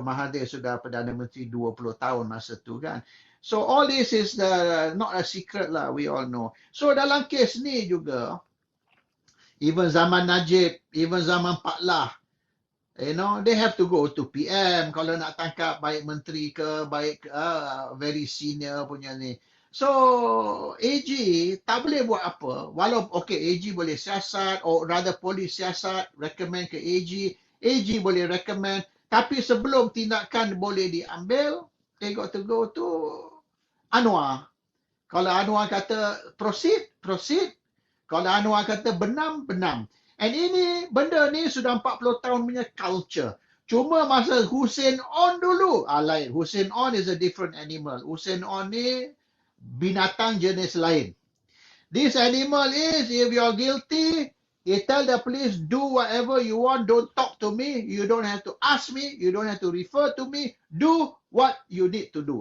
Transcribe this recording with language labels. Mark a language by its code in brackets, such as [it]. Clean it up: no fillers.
[ms] Mahathir sudah Perdana Menteri 20 tahun masa tu kan. [en] So all this is not a secret lah, we all know. [ms] So dalam kes ni juga, even zaman Najib, even zaman Pak Lah, [en] you know, they have to go to PM [ms] kalau nak tangkap baik menteri ke, baik very senior punya ni. So AG tak boleh buat apa. Walaupun AG boleh siasat, or rather polis siasat, recommend ke AG boleh recommend. Tapi sebelum tindakan boleh diambil, [en] they got to go to Anwar. [ms] Kalau Anwar kata proceed. Kalau Anwar kata benam. And ini, benda ni sudah 40 tahun punya culture. Cuma masa Hussein On dulu, lain. [en] Hussein On is a different animal. [ms] Hussein On ni binatang jenis lain. [en] This animal is, if you're guilty, you tell the police, do whatever you want, don't talk to me, you don't have to ask me, you don't have to refer to me, do what you need to do.